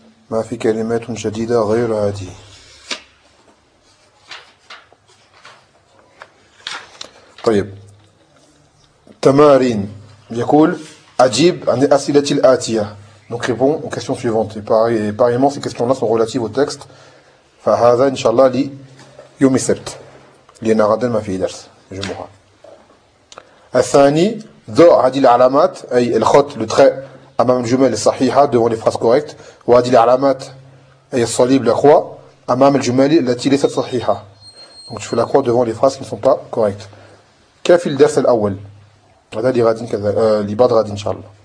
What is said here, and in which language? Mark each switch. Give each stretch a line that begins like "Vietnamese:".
Arabic: ما في كلمات جديدة غير هذه. طيب تمارين يقول أجيب عن الأسئلة الآتية.
French: Donc répond aux questions suivantes. Et pareillement ces questions-là sont relatives au texte.
Arabic: فهذا إن شاء الله لي يوم السبت لأن غدا ما في درس جمعة. الثاني ذو هذه العلامات أي الخط le trait أمام الجمل الصحيحة
French: devant les phrases correctes.
Arabic: وهذه العلامات هي الصليب الأخوة أمام الجمل التي ليست صحيحة.
French: Donc tu fais la croix devant les phrases qui ne sont pas correctes.
Arabic: كافي الدرس الأول. هذا اللي غادي كذا اللي بعد غادي إن شاء الله.